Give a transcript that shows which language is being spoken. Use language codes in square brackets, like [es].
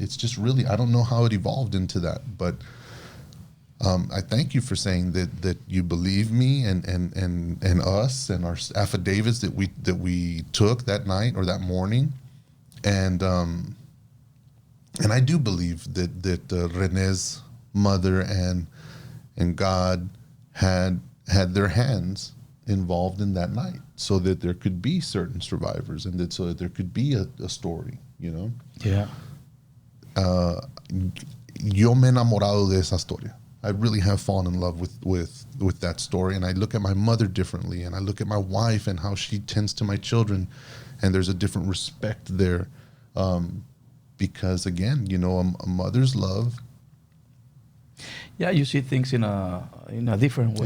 [en] It's just really, I don't know how it evolved into that, but I thank you for saying that you believe me and us and our affidavits that we took that night or that morning, and I do believe that Rene's mother and God had their hands involved in that night, so that there could be certain survivors, and so that there could be a story. Yeah. [es] Yo me he enamorado de esa historia. [en] I really have fallen in love with that story, and I look at my mother differently, and I look at my wife and how she tends to my children, and there's a different respect there, because again, a mother's love. Yeah, you see things in a different way.